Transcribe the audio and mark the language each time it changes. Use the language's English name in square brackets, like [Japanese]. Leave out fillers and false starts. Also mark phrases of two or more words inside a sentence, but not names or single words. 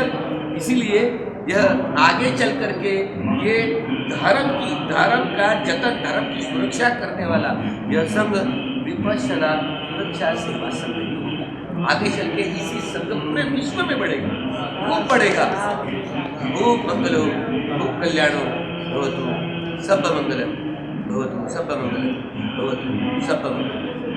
[Hindi] इसीलिए यह आगे चल करके ये धर्म का जतन, धर्म की सुरक्षा करने वाला यह संघ विपश्यना सुरक्षा सेवा संघ होगा। आगे चल के इसी संघ पूरे विश्व में बढ़ेगा, खूब बढ़ेगा। [Pali] खूब मंगलो, खूब कल्याणो भवतु, सब मंगलम भवतु, सब मंगलम भवतु, सब मंगलम।